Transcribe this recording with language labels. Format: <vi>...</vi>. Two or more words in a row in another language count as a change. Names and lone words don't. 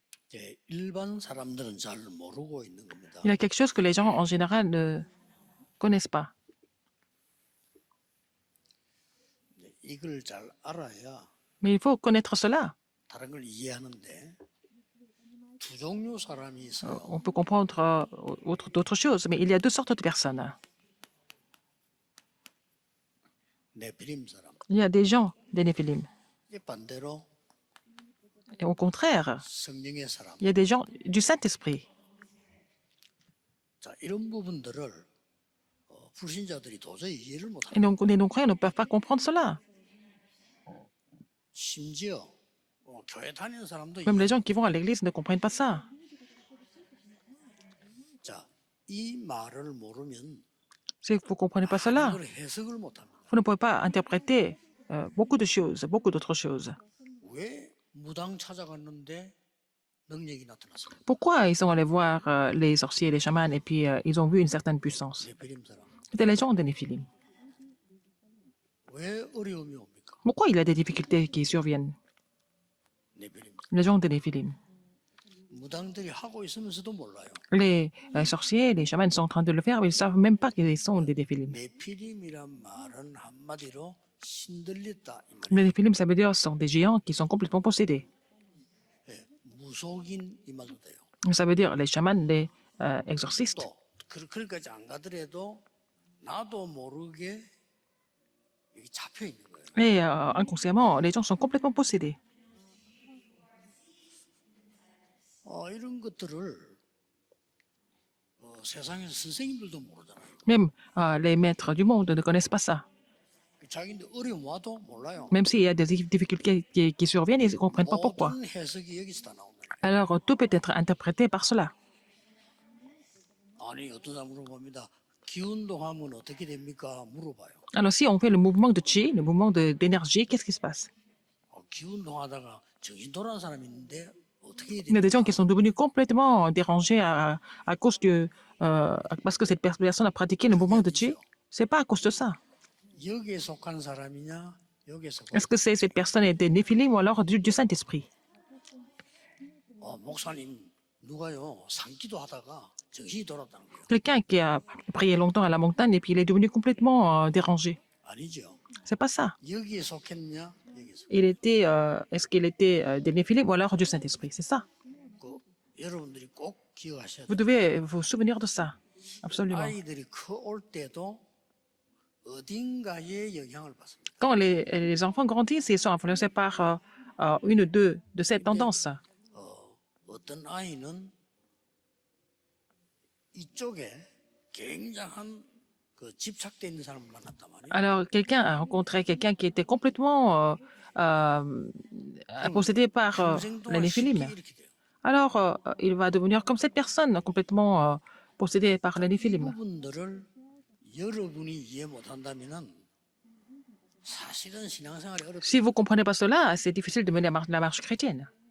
<ko>일반 사람들은 잘 모르고 있는 겁니다.</ko> <fr>Il y a quelque chose que les gens en général ne connaissent pas.</fr> <ko>이걸 잘 알아야</ko> <fr>Mais il faut connaître cela.</fr> <ko>다른 걸 이해하는데 두 종류 사람이 있어요.</ko> <fr>On peut comprendre d'autres choses, mais il y a deux sortes de personnes.</fr> <ko>네피림 사람.</ko> <fr>Il y a des gens, des Néphilim.</fr> <ko>반대로</ko> <fr>Et au contraire,</fr> <ko>성령의 사람.</ko> <fr>il y a des gens du Saint-Esprit.</fr> <ko>자, 이런 부분들을 불신자들이 도저히 이해를</ko> <fr>Et</fr> <ko>못합니다.</ko> <fr>donc, les non-croyants ne peuvent pas comprendre cela.</fr> <ko>심지어 교회 다니는 사람도</ko> <fr>Même les gens qui vont à l'église ne comprennent pas ça.</fr> <ko>자, 이 말을 모르면</ko> <fr>Si vous ne comprenez pas cela,</fr> <ko>이걸 해석을 못합니다.</ko> <fr>vous ne pouvez pas interpréter beaucoup de choses, beaucoup d'autres choses.</fr> <ko>왜 무당 찾아갔는데 능력이 나타났습니까?</ko> <fr>Pourquoi ils sont allés voir les sorciers, les chamans, et puis ils ont vu une certaine puissance?</fr> <ko>네피림 사람.</ko> <fr>C'était les gens de Néphilim.</fr> <ko>왜 어려움이 옵니까?</ko> <fr>Pourquoi il y a des difficultés qui surviennent?</fr> <ko>네피림.</ko> <fr>Les gens de Néphilim.</fr> <ko>무당들이 하고 있으면서도 몰라요.</ko> <fr>Les sorciers, les chamans sont en train de le faire, mais ils ne savent même pas qu'ils sont des Néphilim.</fr> <ko>네피림이란 말은 한마디로 신들렸다 이 말이에요.</ko> <fr>Les Néphilim, ça veut dire sont des géants qui sont complètement possédés.</fr> <ko>예, 무속인 이 말도 돼요.</ko> <fr>Ça veut dire les chamans, les exorcistes.</fr> <ko>또 그렇게까지 안 가더라도 나도 모르게 여기 잡혀 있는 거예요.</ko> <fr>Et inconsciemment, les gens sont complètement possédés.</fr> <ko>이런 것들을 세상에서 선생님들도 모르잖아요.</ko> <fr>Même les maîtres du monde ne connaissent pas ça.</fr> <ko>자기들 어려움 와도 몰라요.</ko> <fr>Même s'il y a des difficultés qui surviennent, ils ne comprennent pas pourquoi.</fr> <ko>모든 해석이 여기서 다 나온다.</ko> <fr>Alors, tout peut être interprété par cela.</fr> <ko>아니 어떤 사람 물어봅니다. 기운동하면 어떻게 됩니까? 물어봐요.</ko> <fr>Alors, si on fait le mouvement de chi, le mouvement d'énergie, qu'est-ce qui se passe?</fr> <ko>기운동하다가 정신 돌아온 사람이 있는데 어떻게 해야</ko> <fr>Il y a des gens</fr> <ko>됩니까?</ko> <fr>qui sont devenus complètement dérangés à cause parce que cette personne a pratiqué le mouvement de chi. C'est pas à cause de ça.</fr> <ko>여기에 속한 사람이냐? 여기에서</ko> <fr>Est-ce que cette personne est des Néphilim ou alors du Saint-Esprit?</fr> <ko>목사님 누가요 산기도 하다가 정신이 돌았다는 거예요.</ko> <fr>Quelqu'un qui a prié longtemps à la montagne et puis il est devenu complètement dérangé.</fr> <ko>아니죠.</ko> <fr>C'est pas ça.</fr> <ko>여기에 속했냐? 여기서.</ko> <fr>Est-ce qu'il était des Néphilim ou alors du Saint-Esprit? C'est ça.</fr> <ko>여러분들이 꼭 기억하셔야</ko> <fr>Vous</fr> <ko>돼요.</ko> <fr>devez vous souvenir de ça. Absolument.</fr> <ko>아이들이 커올 때도 어딘가에 영향을 받습니다.</ko> <fr>Quand les enfants grandissent, ils sont influencés par une ou deux de ces tendances.</fr> <ko>어떤 아이는 이쪽에 굉장한 집착돼 있는 사람을 만났단 말이에요.</ko> <fr>Alors, quelqu'un a rencontré quelqu'un qui était complètement possédé par</fr> <ko>평생</ko> <fr>les</fr> <ko>동안 쉽게</ko> <fr>Néphilim.</fr> <ko>이렇게 돼요.</ko> <fr>Alors, il va devenir comme cette personne, complètement possédée par les</fr> <ko>이</ko> <fr>Néphilim.</fr> <ko>부분들을 여러분이 이해 못한다면은 사실은 신앙생활이 어렵다.</ko> <fr>Si vous ne comprenez pas cela, c'est difficile de mener la marche chrétienne.</fr>